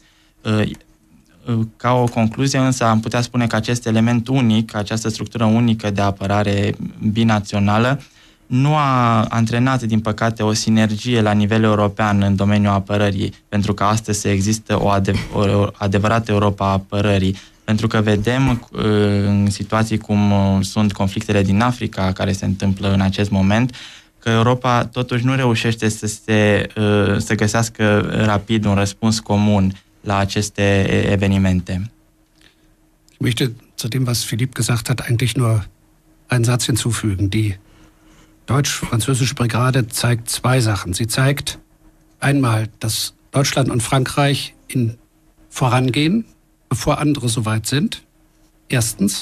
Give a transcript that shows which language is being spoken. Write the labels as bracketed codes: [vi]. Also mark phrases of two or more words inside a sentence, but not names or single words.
[ro] Ca o concluzie, însă, am putea spune că acest element unic, această structură unică de apărare binațională, nu a antrenat, din păcate, o sinergie la nivel european în domeniul apărării, pentru că astăzi se există o adevărată Europa a apărării. Pentru că vedem în situații cum sunt conflictele din Africa, care se întâmplă în acest moment, că Europa totuși nu reușește să găsească rapid un răspuns comun la aceste evenimente. [de] Ich möchte zu dem, was Philipp gesagt hat, eigentlich nur einen Satz hinzufügen. Die deutsch-französische Brigade zeigt zwei Sachen. Sie zeigt einmal, dass Deutschland und Frankreich vorangehen, bevor andere so weit sind, erstens.